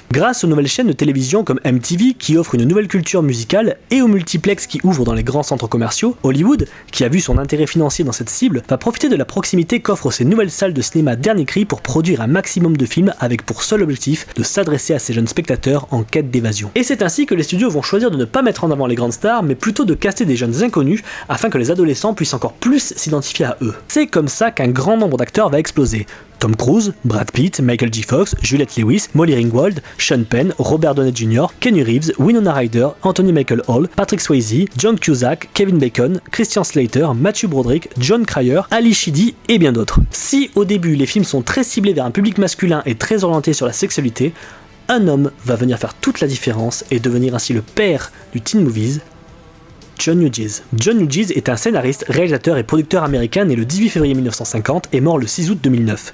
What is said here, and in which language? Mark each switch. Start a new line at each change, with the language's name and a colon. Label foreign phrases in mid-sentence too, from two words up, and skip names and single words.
French: Grâce aux nouvelles chaînes de télévision comme MTV qui offrent une nouvelle culture musicale et aux multiplex qui ouvrent dans les grands centres commerciaux, Hollywood, qui a vu son intérêt financier dans cette cible, va profiter de la proximité qu'offrent ces nouvelles salles de cinéma dernier cri pour produire un maximum de films avec pour seul objectif de s'adresser à ces jeunes spectateurs en quête d'évasion. Et c'est ainsi que les studios vont choisir de ne pas mettre en avant les grandes stars, mais plutôt de caster des jeunes inconnus afin que les adolescents puissent encore plus s'identifier à eux. C'est comme ça qu'un grand nombre d'acteurs va exploser. Tom Cruise, Brad Pitt, Michael J. Fox, Juliette Lewis, Molly Ringwald, Sean Penn, Robert Downey Jr., Keanu Reeves, Winona Ryder, Anthony Michael Hall, Patrick Swayze, John Cusack, Kevin Bacon, Christian Slater, Matthew Broderick, John Cryer, Ali Sheedy et bien d'autres. Si au début les films sont très ciblés vers un public masculin et très orientés sur la sexualité, un homme va venir faire toute la différence et devenir ainsi le père du teen movies, John Hughes. John Hughes est un scénariste, réalisateur et producteur américain né le 18 février 1950 et mort le 6 août 2009.